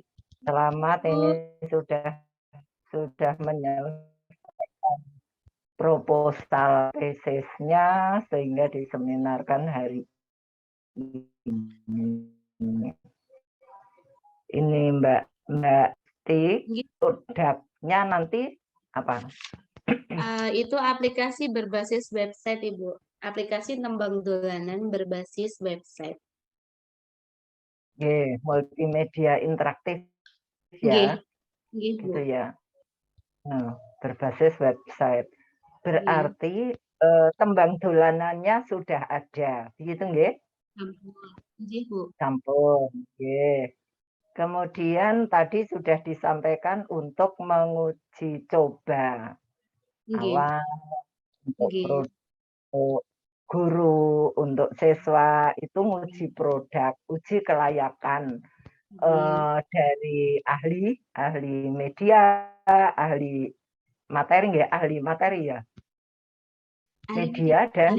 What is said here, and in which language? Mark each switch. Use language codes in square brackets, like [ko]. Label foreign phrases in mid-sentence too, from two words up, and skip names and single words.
[id] Selamat ini sudah menyelesaikan proposal tesisnya sehingga diseminarkan hari ini. Ini Mbak Esti, produknya nanti apa? Itu aplikasi berbasis website Ibu. Aplikasi [jv] tembang dolanan [id] berbasis website. Multimedia interaktif ya. Gitu ya. Nah, berbasis website. Berarti [jv] tembang dolanannya [id] sudah ada. [jv] Begitu nggih? Sampun. Nggih. [id] Kemudian tadi sudah disampaikan untuk menguji coba awal untuk guru, untuk siswa itu uji produk, uji kelayakan dari ahli media, ahli materi ya, ahli materi ya, media dan